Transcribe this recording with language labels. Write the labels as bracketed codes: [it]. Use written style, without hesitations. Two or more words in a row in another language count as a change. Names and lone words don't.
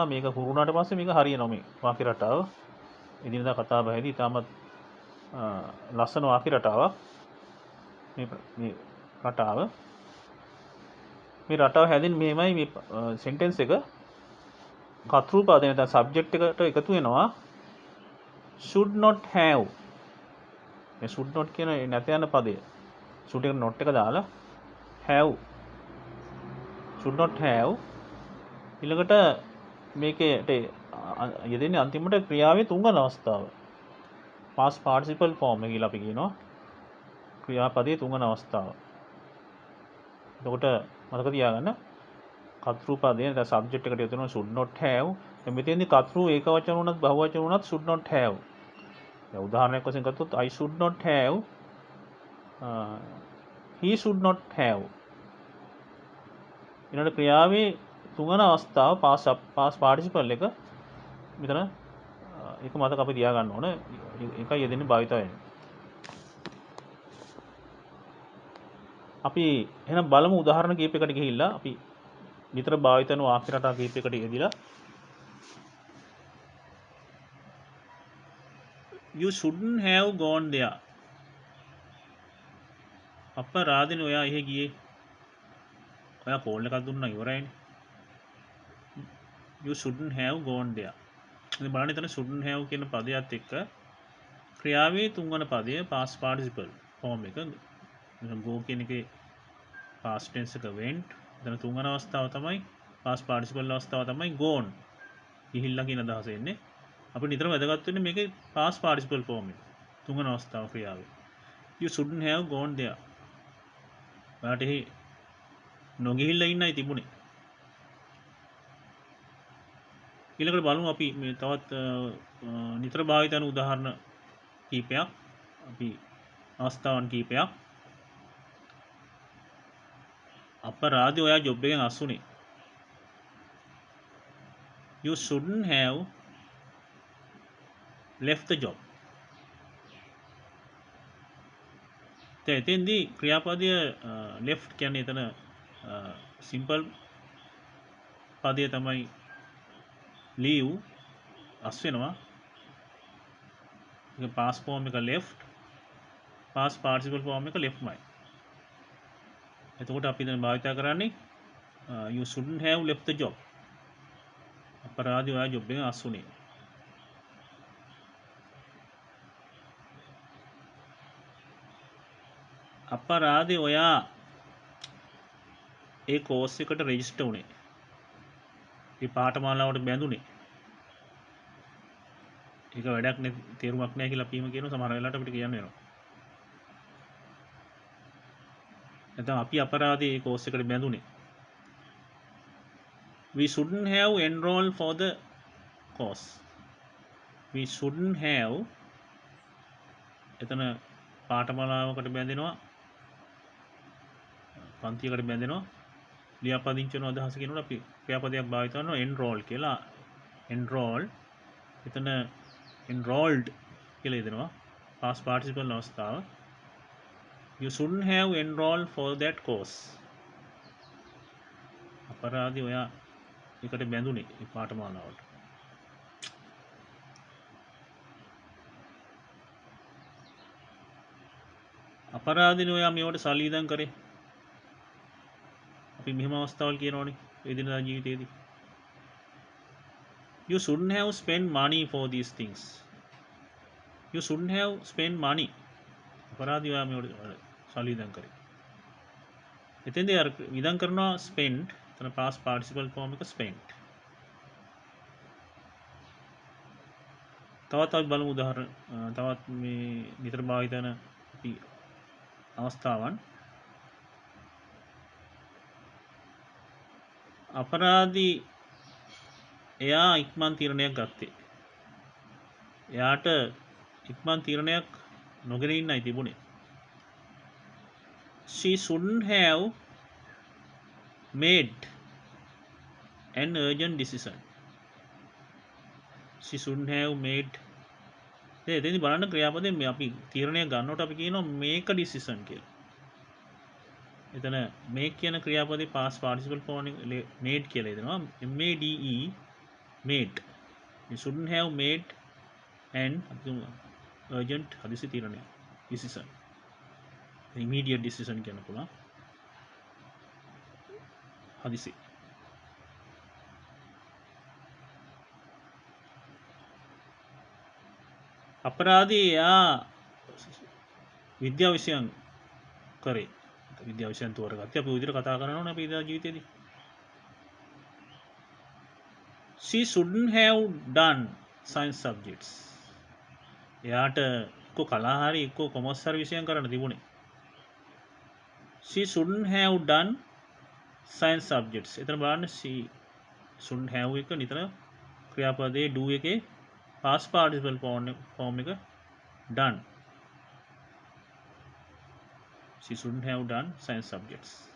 [si] මේක හුරුුණාට පස්සේ මේක හරියනවා මේ වාක්‍ය රටාව. එදිනදා කතා බහේදී ඉතාමත් ලස්සන වාක්‍ය රටාවක් මේ රටාව. මේ රටාව හැදෙන්නේ මෙහෙමයි මේ සෙන්ටෙන්ස් එක කතෘ පදේ නැත්නම් සබ්ජෙක්ට් එකට එකතු වෙනවා [en] should not have. [si] මේ [en] should not [si] කියන නැත යන පදය should එක not එක දාලා have [en] should not have [si] ඊළඟට මේකේට යෙදෙන්නේ අන්තිමට ක්‍රියාවේ තුන්වන අවස්ථාව [en] past participle form [si] එක කියලා අපි කියනවා ක්‍රියාපදයේ තුන්වන අවස්ථාව. එතකොට මතක තියාගන්න කතෘ පදේ නැත්නම් සබ්ජෙක්ට් එකට යොදන [en] should not have. [si] මෙතෙන්දී කතෘ ඒක වචන වුණත් බහු වචන වුණත් [en] should not have. [si] දැන් උදාහරණයක් වශයෙන් ගත්තොත් [en] I should not have he should not have. [si] ඊළඟ ක්‍රියාවේ තුන්වන අවස්ථාව [en] past participle [si] එක මෙතන ඒක මතක අපි තියාගන්න ඕන. ඒකයි යෙදෙන්නේ භාවිත වෙන්නේ. අපි එහෙනම් බලමු උදාහරණ කීපයකට ගිහිල්ලා අපි නිතර භාවිත කරන වාක්‍ය රටා කීපයකට යෙදিলা [en] you shouldn't have gone there. [si] අපරාධිනේ ඔයා එහෙ ගියේ. ඔයා කෝල් එකක් දුන්නා ඉවරයිනේ. [en] you shouldn't have gone there. [si] ඉතින් බලන්න එතන [en] shouldn't have [si] කියන පදයට එක්ක ක්‍රියාවේ තුන්වන පදය [en] past participle form [si] එක go කියන එකේ [en] past tense [si] එක went. එතන තුන්වන අවස්ථාව තමයි [en] past participle [si] අවස්ථාව තමයි gone. ගිහිල්ලා කියන අදහස එන්නේ. අපිට නිතරම වැදගත් වෙන්නේ මේකේ [en] past participle form [si] එක. තුන්වන අවස්ථාව ක්‍රියාවේ. [en] You shouldn't have gone there. [si] ඔයාට එහි නොගිහිල්ලා ඉන්නයි තිබුණේ. ඊළඟට බලමු අපි මේ තවත් නිතර භාවිත කරන උදාහරණ කීපයක් අපි අවස්ථාවන් කීපයක් අපරාධි ඔයා ජොබ් එකෙන් අස්සුනේ. [en] You shouldn't have left the job. [si] එතෙන්දී ක්‍රියාපදය left කියන්නේ එතන simple පදය තමයි leave අස් වෙනවා. ඒක [en] past form [si] එක left [en] past participle form [si] එක leftමයි. එතකොට අපි දැන් භාවිත කරන්නේ [en] you shouldn't have left the job. [si] අපරාධි ඔයා ජොබ් එකෙන් අස්සුනේ. අපරාධි ඔයා ඒ කෝස් එකට රෙජිස්ටර් වුණේ. ඒ පාඨමාලාවට බැඳුනේ. ඒක වැඩක් නේ තේරුමක් නැහැ කියලා අපිම කියනවා සමහර වෙලාවට අපිට කියන්න වෙනවා. නැත්නම් අපි අපරාධි ඒ කෝස් එකට බැඳුනේ. [en] We shouldn't have enrolled for the course. We shouldn't have [si] එතන පාඨමාලාවකට බැඳෙනවා පන්තියකට බැඳෙනවා ලියාපදිංචි වෙන අදහස කියනකොට අපි ක්‍රියාපදයක් භාවිත කරනවා enroll කියලා. enroll එතන enrolled කියලා දෙනවා [en] past participle [si] අවස්ථාව. [en] You shouldn't have enrolled for that course. [si] අපරාධි ඔයා එකට බැඳුනේ පාඨමාලාවට. අපරාධිනේ ඔයා මේවට සල්ලි ඉදන් කරේ. අපි මෙහෙම අවස්ථාවල් කියනවනේ එදිනදා ජීවිතේදී. [en] You shouldn't have spent money for these things. You shouldn't have spent money. [si] අපරාධි ඔයා මේවට සල්ලි ඉදන් කරේ. එතෙන්දී අර ඉදන් කරනවා spent. [en] එතන past participle form එක spent. [si] තවත් අපි බලමු උදාහරණ තවත් මේ නිතර භාවිත වෙන අපි අවස්ථාවන්. අපරාධී එයා ඉක්මන් තීරණයක් ගත්තේ. එයාට ඉක්මන් තීරණයක් නොගෙන ඉන්නයි තිබුණේ. [en] She shouldn't have made an urgent decision. She shouldn't have made [si] එතෙන්දි බලන්න ක්‍රියාපදයෙන් මේ අපි තීරණයක් ගන්නකොට අපි කියනවා [en] make a decision [si] කියලා. එතන make කියන ක්‍රියාපදේ [en] past participle form [si] made කියලා එදෙනවා. [en] MADE made. You shouldn't have made an urgent [si] හදිසි තීරණයක්. [en] decision. immediate decision [si] කියන්න පුළුවන්. හදිසි. අපරාධී එයා විද්‍යා විෂයන් කරේ. විද්‍යා විෂයන් තෝරගත්තේ අපි විදිහට කතා කරනවා නේ අපි ඉදා ජීවිතේදී. [en] She shouldn't have done science subjects. [si] එයාට එක්ක කලා හරි එක්ක කොමර්ස් හරි විෂයන් කරන්න තිබුණේ. [en] She shouldn't have done science subjects. [si] එතන බලන්න [en] she shouldn't have [si] එක නිතර ක්‍රියාපදයේ do එකේ [en] past participle form [si] එක done. [en] She shouldn't have done science subjects.